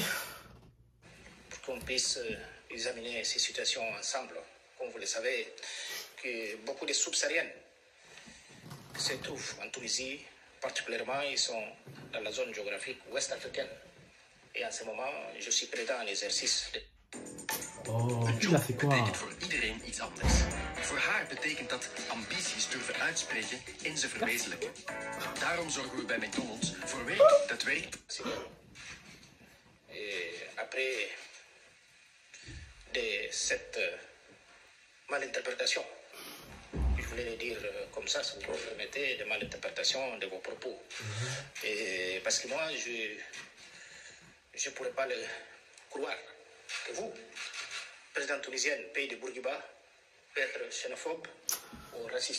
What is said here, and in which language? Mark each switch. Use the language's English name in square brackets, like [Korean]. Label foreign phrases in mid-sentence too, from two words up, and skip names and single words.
[French] Pour qu'on puisse examiner ces situations ensemble, comme vous le savez, que beaucoup de subsahariennes se trouvent en Tunisie, particulièrement, ils sont dans la zone géographique ouest africaine. Et en ce moment, je suis présent en exercice. Oh, [Dutch] Een [French] il a [Dutch] job [French] fait quoi? [Dutch] betekent voor iedereen iets anders. Voor haar betekent dat ambities durven uitspreken en ze verwezenlijken. Daarom zorgen we bij McDonald's voor werk dat werkt. [French] Et après cette malinterprétation, je voulais le dire comme ça, si vous me permettez, de malinterprétation de vos propos. Et parce que moi, je ne pourrais pas le croire que vous, président tunisien, pays de Bourguiba, peut être xénophobe ou raciste.